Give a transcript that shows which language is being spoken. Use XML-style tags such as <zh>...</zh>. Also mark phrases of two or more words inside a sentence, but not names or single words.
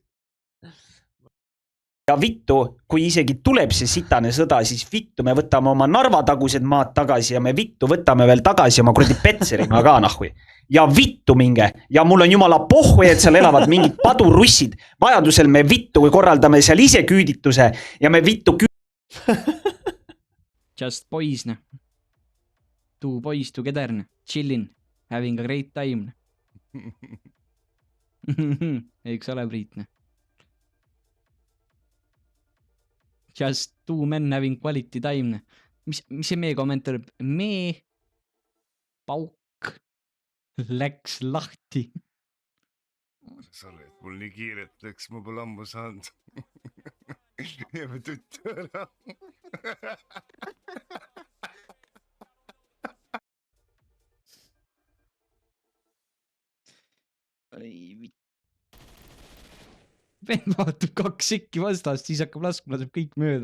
<et>Ja vittu, kui isegi tuleb see sitane sõda, siis vittu me võtame oma Narva tagused maad tagasi ja me vittu võtame veel tagasi oma kuradi Petseringa ka nahhui. Ja vittu minge. Ja mul on jumala pohhu, et seal elavad mingid padurussid. Vajadusel me vittu, kui korraldame seal ise küüdituse ja me vittu</et> <en>Just boys, ne? Two boys together, chillin, having a great time.</en> <et>Eks ole, Priitne.</et> <en>Just two men having quality time.</en> <et>Mis see meie kommentaar? Pauk läks lahti. Sorry, et mul nii kiiret läks, ma pole ammu saanud. Jääme tuttu ära. Vend vaatab 2 sekki vastast, siis hakkab laskma, laseb kõik mööda.</et>